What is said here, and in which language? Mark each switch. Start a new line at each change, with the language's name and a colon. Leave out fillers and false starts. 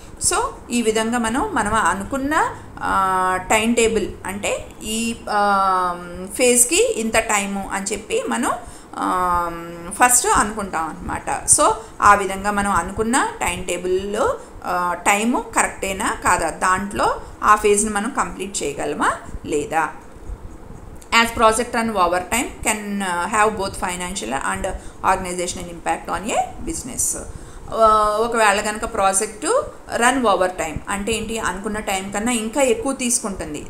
Telugu: So ఈ విధంగా మనం అనుకున్న టైం టేబుల్, అంటే ఈ ఫేజ్కి ఇంత టైము అని చెప్పి మనం ఫస్ట్ అనుకుంటాం అన్నమాట. సో ఆ విధంగా మనం అనుకున్న టైం టేబుల్లో టైము కరెక్టేనా కాదా, దాంట్లో ఆ ఫేజ్ని మనం కంప్లీట్ చేయగలమా లేదా.
English: As project run over time can have both financial and organizational impact on a business.
Telugu: ఒకవేళ కనుక ప్రాజెక్టు రన్ ఓవర్ టైం అంటే ఏంటి, అనుకున్న టైం కన్నా ఇంకా ఎక్కువ తీసుకుంటుంది.